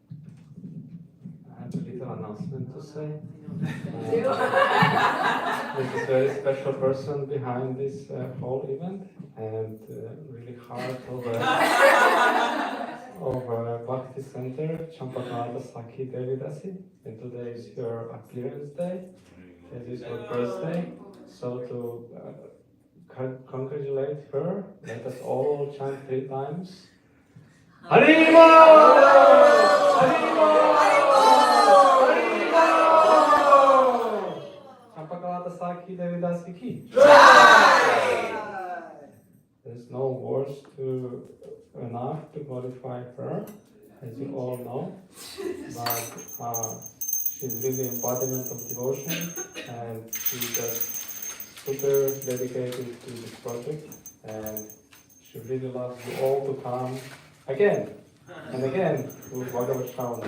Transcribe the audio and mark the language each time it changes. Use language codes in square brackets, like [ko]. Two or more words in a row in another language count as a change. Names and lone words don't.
[en] I have a little announcement to say. There's a very special person behind this whole event, and really heart of Bhakti Center, Champakarata Sakhi Devidasi, and today is your appearance day. It is your birthday, so to congratulate her, let us all chant 3 times. Harima! Harima! Harima! Champakarata Sakhi Devidasi ki. There's no words enough to qualify her, as you all know, but she's really embodiment of devotion, and she's just super dedicated to this project, and she really loves you all to come again and again to Bhagavata Sravana.